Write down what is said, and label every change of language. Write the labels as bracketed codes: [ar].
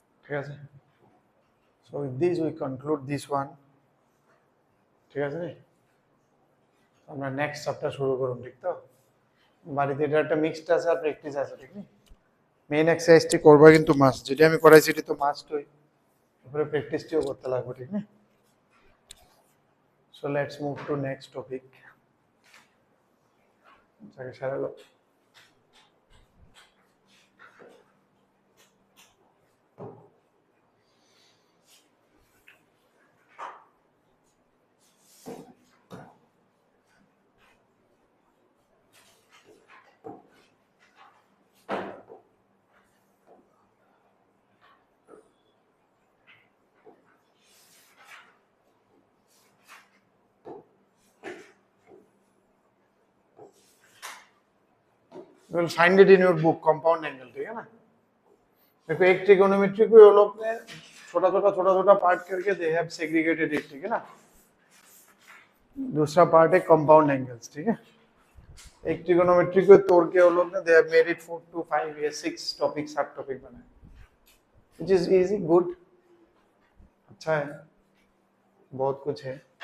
[bn] ঠিক আছে, [en] so with this we conclude this one। [bn] ঠিক আছে, আমরা নেক্সট চ্যাপ্টার শুরু করুন। ঠিক তো, বাড়িতে এটা একটা মিক্সড আছে আর প্র্যাকটিস আছে। ঠিক না, মেইন এক্সারসাইজটি করবা কিন্তু মাস্ট, যেটা আমি করাইছি এটি তো মাস্ট হই, তারপরে প্র্যাকটিসটিও করতে লাগবে। ঠিক না, [en] so let's move to next topic। [bn] আগে সারালো [en] you will find it in your book compound angle। [hi] ठीक है ना, देखो एक ट्रिगोनोमेट्री को ये लोग ने छोटा छोटा पार्ट करके [en] They have segregated it. [hi] ठीक है ना, दूसरा पार्ट है कंपाउंड एंगल्स। ठीक है, एक ट्रिगोनोमेट्री को तोड़ के वो लोग ने [en] they have made it [hi] 4 to 5 या 6 टॉपिक, सब टॉपिक बनाए, [en] which is easy, good, [hi] अच्छा है, बहुत कुछ है।